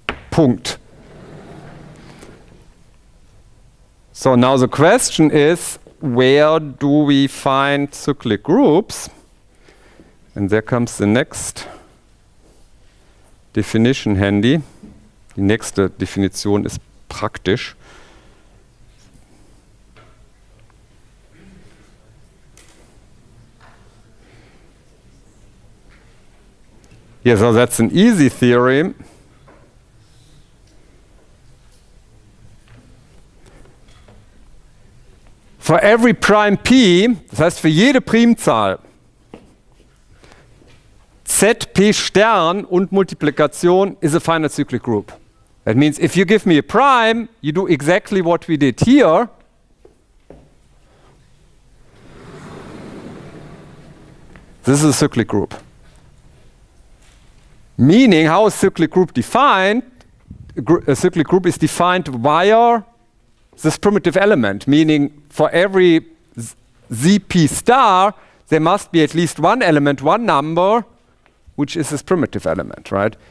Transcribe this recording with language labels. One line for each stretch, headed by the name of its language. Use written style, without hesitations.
German: Punkt.
English: So now the question is, where do we find cyclic groups? And there comes the next definition handy.
German: Die nächste Definition ist praktisch.
English: Yeah, so that's an easy theorem. For every prime p, das heißt für jede Primzahl, zp Stern und Multiplikation is a finite cyclic group. That means if you give me a prime, you do exactly what we did here. This is a cyclic group. Meaning, how is cyclic group defined? A cyclic group is defined via this primitive element, meaning for every zp star, there must be at least one element, one number, which is this primitive element, right?